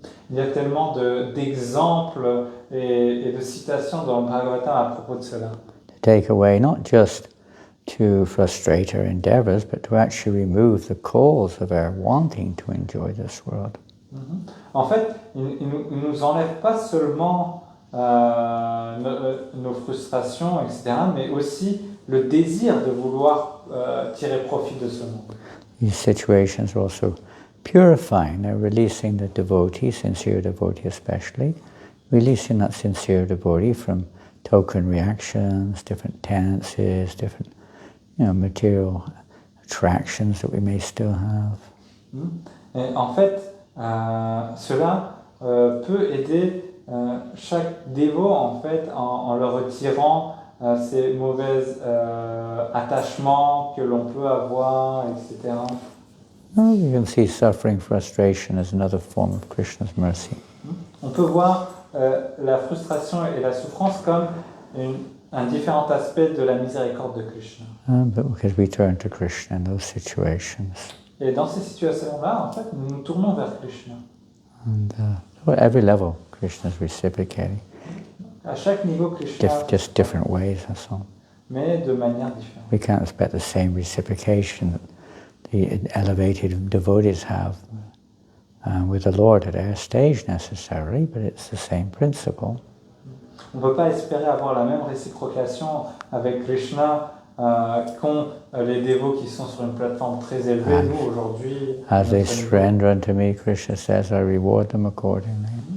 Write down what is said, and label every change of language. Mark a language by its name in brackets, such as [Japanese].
[French] Il y a tellement d'exemples et de citations dans le Bhagavatam à propos de cela. [English] To take away not just to frustrate our endeavors, but to actually remove the cause of our wanting to enjoy this world. [French] En fait, il ne nous enlève pas seulement nos frustrations, etc., mais aussi le désir de vouloir tirer profit de ce monde. [English] These situations are also purifying. They're releasing the devotee, sincere devotee especially, releasing that sincere devotee from token reactions, different tendencies, different material attractions that we may still have. [French] Et en fait, cela peut aider chaque dévot en fait en le retirant ces mauvais attachements que l'on peut avoir, etc. [English] Well, you can see suffering, frustration as another form of Krishna's mercy. [French] On peut voir la frustration et la souffrance comme un différent aspect de la miséricorde de Krishna. [English] But because we turn to Krishna in those situations. [French] Et dans ces situations-là, en fait, nous nous tournons vers Krishna. [English] And at every level, Krishna is reciprocating. [French] À chaque niveau, Krishna, [English] Just different ways, that's all. [French] mais de manière différente. [English] We can't expect the same reciprocation that the elevated devotees have with the Lord at our stage necessarily, but it's the same principle. [French] On ne peut pas espérer avoir la même réciprocation avec Krishna qu'ont les dévots qui sont sur une plateforme très élevée. Nous, aujourd'hui... [English] As they [French] notre niveau- [English] surrender unto me, Krishna says, I reward them accordingly.